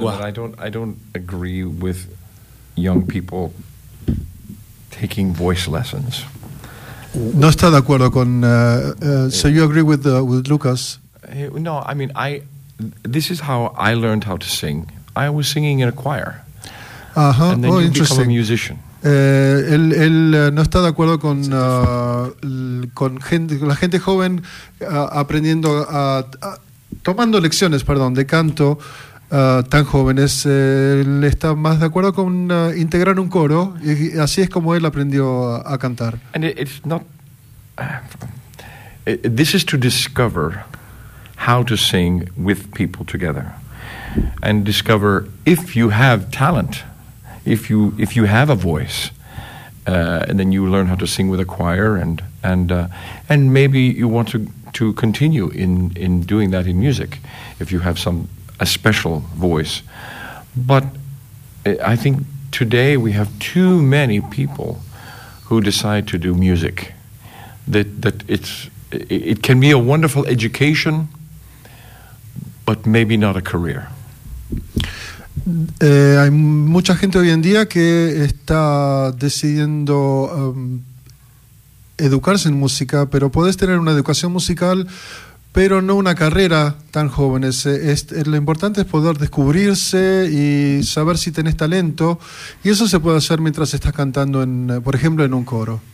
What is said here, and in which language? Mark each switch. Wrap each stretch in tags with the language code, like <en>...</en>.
<en>But I don't agree with young people taking voice lessons.</en> <es>No está de acuerdo con...</es> <en>So you agree with Lucas? No, I mean, this is how I learned how to sing. I was singing in a choir. Uh-huh. And then interesting. Become a musician.</en> <es>Él no está de acuerdo con la gente joven aprendiendo tomando lecciones, perdón, de canto tan jóvenes. Él está más de acuerdo con integrar un coro, y así es como él aprendió a cantar.</es> <en>And it's not this is to discover how to sing with people together and discover if you have talent. If you have a voice, and then you learn how to sing with a choir, and maybe you want to continue in doing that in music, if you have a special voice, but I think today we have too many people who decide to do music. It can be a wonderful education, but maybe not a career.</en> <es>Hay mucha gente hoy en día que está decidiendo educarse en música, pero podés tener una educación musical, pero no una carrera tan jóvenes. Lo importante es poder descubrirse y saber si tenés talento, y eso se puede hacer mientras estás cantando, por ejemplo, en un coro.</es>